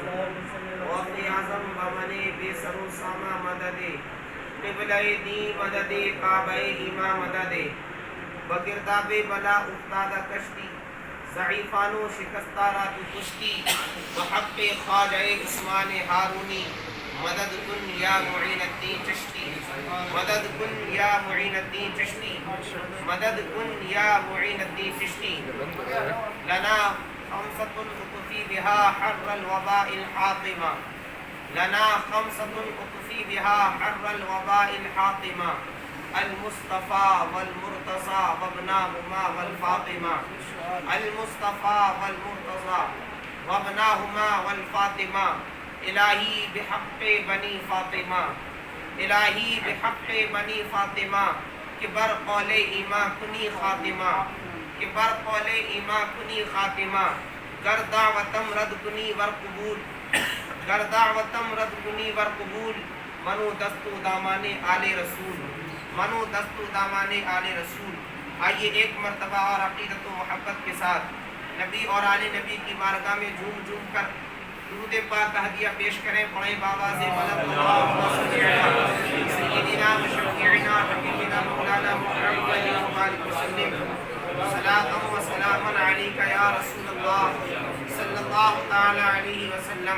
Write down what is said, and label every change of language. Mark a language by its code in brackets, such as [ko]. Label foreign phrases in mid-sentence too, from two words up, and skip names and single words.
[fa] غوث اعظم بمن بے سر و سامہ مدد قبلہ دی مدد کعبہ ایماں مدد بگرداب بلا افتادہ کشتی ضعیفانو شکستہ رات کشتی بحق خواجہ عثمان ہارونی مدد کن یا معین الدین چشتی مدد کن یا معین الدین چشتی مدد کن یا معین الدین چشتی. [ar] لنا خمسۃ اطفی بہا حر الوباء الحاطمہ لنا خمسۃ اطفی بہا حر الوباء الحاطمہ المصطفى والمرتضى وابناهما والفاطمہ المصطفى والمرتضى وابناهما والفاطمہ. [fa] الہی بحق بنی فاطمہ الہی بحق بنی فاطمہ کہ بر قول ایماں کنی خاتمہ کہ بر قول ایماں کنی خاتمہ. گر دعوتم رد کنی ور قبول گر دعوتم رد کنی ور قبول منو دستو دامان آل رسول منو دستو دامان آل رسول. [ur] آئیے ایک مرتبہ اور عقیدت و محبت کے ساتھ نبی اور آل نبی کی بارگاہ میں جھوم جھوم کر درود پاک کا ہدیہ پیش کریں. پڑھیں بآواز بلند [ar] اللہم صلی علی سیدنا و شفیعنا حبیبنا مولانا محمد وسلم صلاۃ و سلام علیک یا رسول اللہ صلی اللہ تعالی علیہ وسلم.